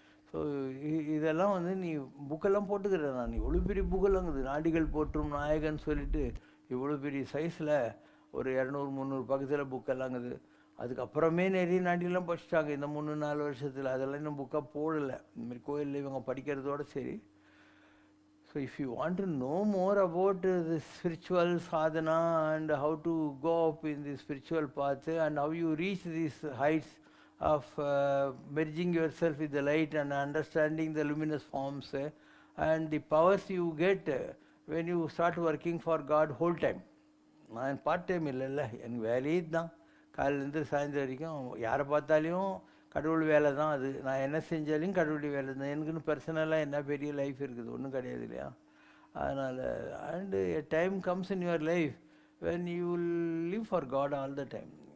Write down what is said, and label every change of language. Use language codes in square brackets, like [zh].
[ta] So இதெல்லாம் வந்து நீ புக்கெல்லாம் போட்டுக்கிறேன். நான் இவ்வளோ பெரிய புக்கெல்லாம் இருக்குது, நாடிகள் போற்றும் நாயகன் சொல்லிட்டு இவ்வளோ பெரிய சைஸில் ஒரு 200-300 பக்கத்தில் புக்கெல்லாம் இருக்குது. அதுக்கப்புறமே நிறைய நாடியெல்லாம் படிச்சிட்டாங்க இந்த 3-4 வருஷத்தில். அதெல்லாம் இன்னும் புக்காக போடலை. இந்தமாதிரி கோயிலில் இவங்க படிக்கிறதோடு சரி. [en] So if you want to know more about the spiritual sadhana and how to go up in the spiritual path and how you reach these heights of merging yourself with the light and understanding the luminous forms and the powers you get when you start working for God whole time. [ta] நான் part time இல்லைல்ல, எனக்கு வேலையே தான். காலையிலேருந்து சாயந்தரம் வரைக்கும் யாரை பார்த்தாலையும் கடவுள் வேலை தான் அது. நான் என்ன செஞ்சாலும் கடவுளுடைய வேலை தான். எனக்குன்னு பர்சனலாக என்ன பெரிய லைஃப் இருக்குது, ஒன்றும் கிடையாது இல்லையா. அதனால் [en] And a time comes in your life when you will live for God all the time.